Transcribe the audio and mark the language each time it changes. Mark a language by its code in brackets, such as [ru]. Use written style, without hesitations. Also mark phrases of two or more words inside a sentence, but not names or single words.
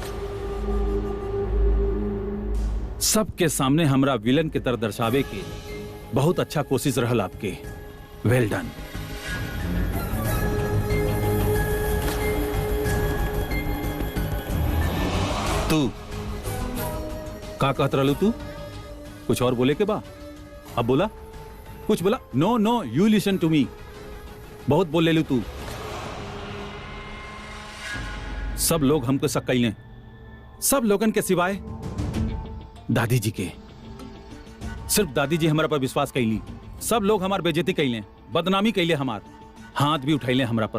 [bho] सबके सामने हमरा विलन के तरह दर्शावे के बहुत अच्छा कोशिश रहल आपके। [en] Well done. [bho] तू का कहत रहलू? तू कुछ और बोले के बा? अब बोला, कुछ बोला? [en] No no, you listen to me. [bho] बहुत बोल ले लू तू। सब लोग हमको शक कैले, सब लोगन के सिवाय दादी जी के। सिर्फ दादी जी हमारा पर विश्वास कैली। सब लोग हमार बेइज्जती कैले, बदनामी कैले, हमार हाथ भी उठैले हमरा पर।